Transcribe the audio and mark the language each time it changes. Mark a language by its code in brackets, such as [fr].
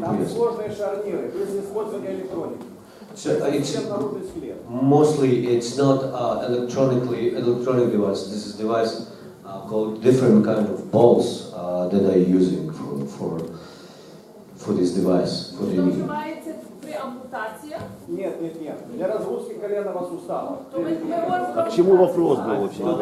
[ru] Там сложные шарниры, без использования электроники. [en] So it's [ru] Наружный скелет. [en] mostly it's not electronic device. This is device called different kind of balls that are using for this device for the knee. [uk] Вживається при ампутаціях. [ru] Нет. Для разгрузки коленного сустава. [uk] То ми говоримо [ru] А к чему вопрос был вообще?